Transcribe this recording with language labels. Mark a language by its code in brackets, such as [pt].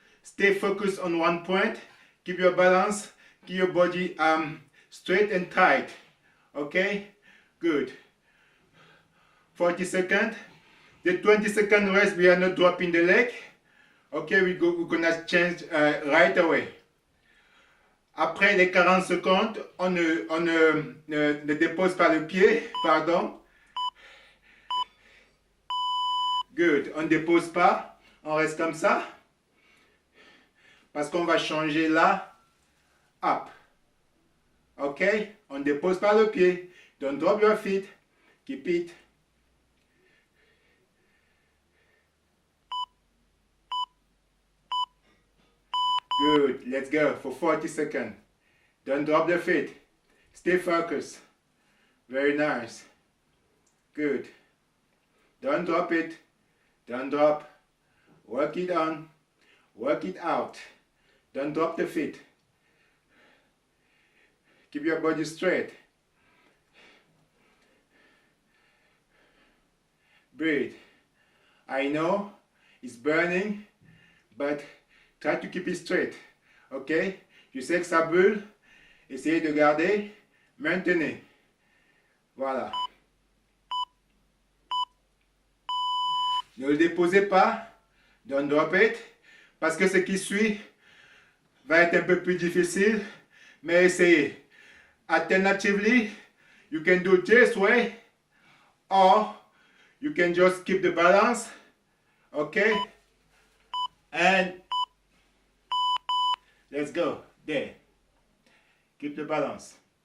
[en] Stay focused on one point. Keep your balance. Keep your body straight and tight. Okay? Good. 40 seconds. The 20-second rest, we are not dropping the leg. Okay, we're gonna change right away. [fr] Après les 40 secondes, on ne dépose pas le pied, pardon. Good, on ne dépose pas, on reste comme ça. Parce qu'on va changer là, up. Ok, on ne dépose pas le pied. [en] Don't drop your feet, keep it. Good, let's go for 40 seconds. Don't drop the feet. Stay focused. Very nice. Good. Don't drop it. Don't drop. Work it on. Work it out. Don't drop the feet. Keep your body straight. Breathe. I know it's burning, but try to keep it straight. [fr] Ok? Je sais que ça brûle. Essayez de garder. Maintenez. Voilà. Ne le déposez pas. [en] Don't drop it. [fr] Parce que ce qui suit va être un peu plus difficile. Mais essayez. [en] Alternatively, you can do this way. Or you can just keep the balance. Okay? And let's go. There. Keep the balance.